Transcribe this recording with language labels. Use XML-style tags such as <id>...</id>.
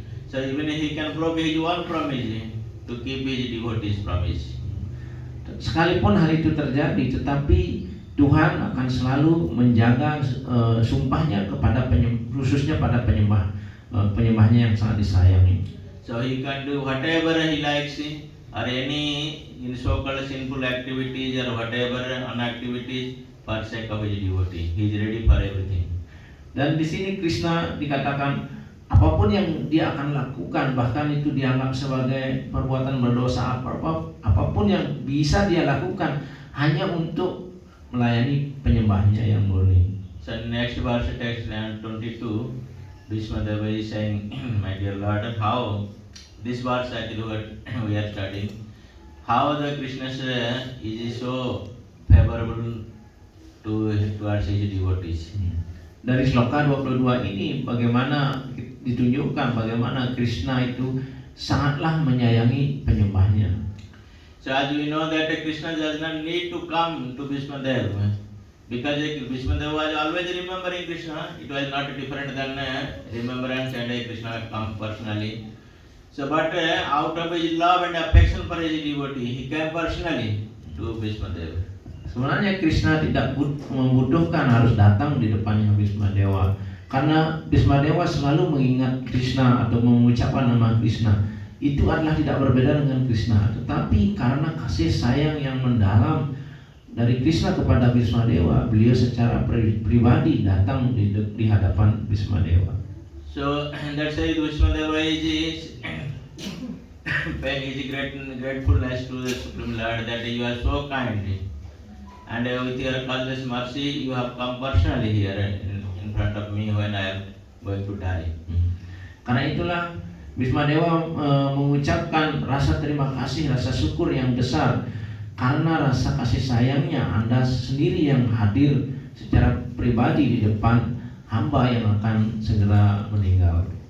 <en>So even he can break his own promise to keep his devotees' promise.</en> <id>Sekalipun hal itu terjadi, tetapi Tuhan akan selalu menjaga sumpahnya kepada khususnya pada penyembahnya yang sangat disayangi.</id> <en>So he can do whatever he likes, or any in so-called sinful activities or whatever unactivities for sake of his devotee. He is ready for everything.</en> <id>Dan di sini Krishna dikatakan apapun yang dia akan lakukan, bahkan itu dianggap sebagai perbuatan berdosa, apapun yang bisa dia lakukan hanya untuk melayani penyembahnya yang murni.</id> <en>So next verse text 22, Bhishma Deva is saying, my dear Lord, how this verse actually what we are studying, how the Krishna is so favorable towards his devotees.</en> <id>Dari sloka 22 ini bagaimana ditunjukkan bagaimana Krishna itu sangatlah menyayangi penyembahnya.</id> <en>So as we know that Krishna does not need to come to Bhishma Deva, because Bhishma Deva was always remembering Krishna. It was not different than remembrance and Krishna come personally. So but out of his love and affection for his devotee, he came personally to Bhishma Deva.</en> <id>Sebenarnya Krishna tidak membutuhkan harus datang di depannya Bhishma Dewa, karena Bhishma Dewa selalu mengingat Krishna atau mengucapkan nama Krishna. Itu adalah tidak berbeda dengan Krishna, tetapi karena kasih sayang yang mendalam dari Krishna kepada Bhishma Dewa, beliau secara pribadi datang di hadapan Bhishma Dewa.</id> <en>So that's why Bhishma Deva is paying his gratefulness to the Supreme Lord that you are so kind. And with your causeless mercy, you have come personally here in front of me when I am going to die.</en> <id>Karena itulah Bhishma Dewa mengucapkan rasa terima kasih, rasa syukur yang besar karena rasa kasih sayangnya Anda sendiri yang hadir secara pribadi di depan hamba yang akan segera meninggal.</id>